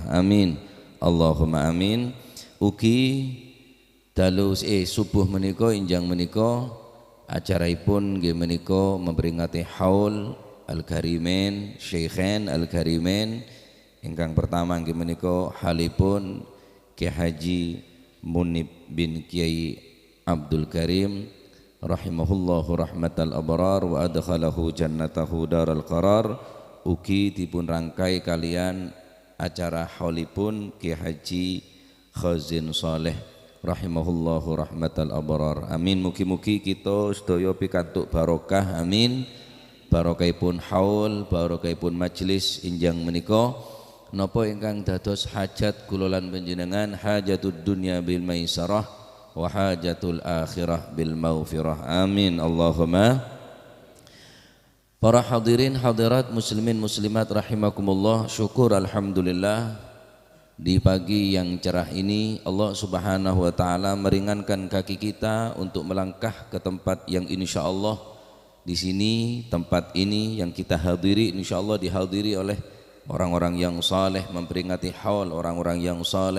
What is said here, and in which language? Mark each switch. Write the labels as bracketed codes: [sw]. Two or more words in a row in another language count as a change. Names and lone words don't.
[jv] Amin. [ar] اللهم آمين. [jv] Ugi dalu subuh menika injang menika acaraipun nggih menika memperingati haul Al-Karimain Syekhain Al-Karimain ingkang pertama nggih menika halipun Kiai Haji Munib bin Kiai Abdul Karim [ar] رحمه الله رحمة الأبرار وأدخله جنته دار القرار. [jv] Ugi dipun rangkai kalian acara haulipun Kiai Haji Khazin Saleh [ar] رحمه الله رحمة الأبرار. [jv] Amin. Mugi-mugi kita sedaya pikantuk barokah. Amin. Barokahipun haul, barokahipun majelis injang menika. Napa ingkang dados hajat kula lan panjenengan, [ar] حاجة الدنيا بالميسرة وحاجة الآخرة بالمغفرة. آمين اللهم. [id] Para hadirin hadirat muslimin muslimat rahimakumullah, syukur alhamdulillah di pagi yang cerah ini Allah [ar] سبحانه وتعالى [id] meringankan kaki kita untuk melangkah ke tempat yang insyaallah di sini, tempat ini yang kita hadiri insyaallah dihadiri oleh orang-orang yang saleh, memperingati haul orang-orang yang saleh.